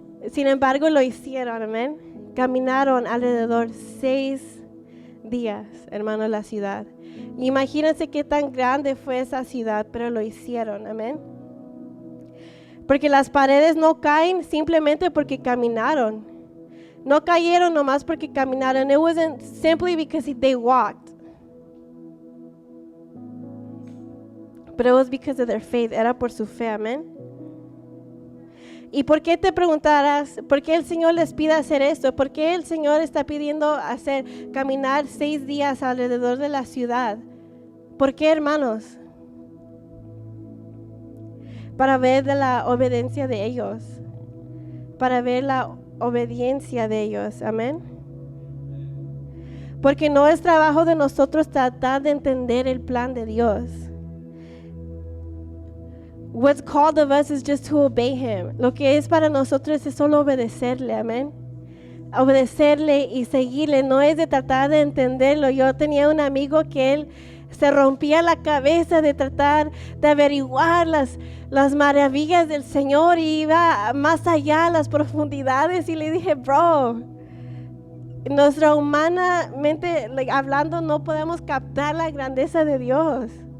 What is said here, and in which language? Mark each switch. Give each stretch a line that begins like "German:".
Spanish: Sin embargo, lo hicieron, amén. Caminaron alrededor 6 días, hermano, la ciudad. Imagínense qué tan grande fue esa ciudad, pero lo hicieron, amén. Porque las paredes no caen simplemente porque caminaron. No cayeron nomás porque caminaron.
English: It wasn't simply because they walked. But it was because of their faith.
Spanish: Era por su fe, amén. ¿Y por qué te preguntarás, por qué el Señor les pide hacer esto? ¿Por qué el Señor está pidiendo caminar 6 días alrededor de la ciudad? ¿Por qué, hermanos? Para ver de la obediencia de ellos. Para ver la obediencia de ellos, amén. Porque no es trabajo de nosotros tratar de entender el plan de Dios.
English: What's called of us is just to obey Him.
Spanish: Lo que es para nosotros es solo obedecerle, amén. Obedecerle y seguirle, no es de tratar de entenderlo. Yo tenía un amigo que él se rompía la cabeza de tratar de averiguar las maravillas del Señor y iba más allá, las profundidades, y le dije, bro, nuestra humanamente hablando no podemos captar la grandeza de Dios.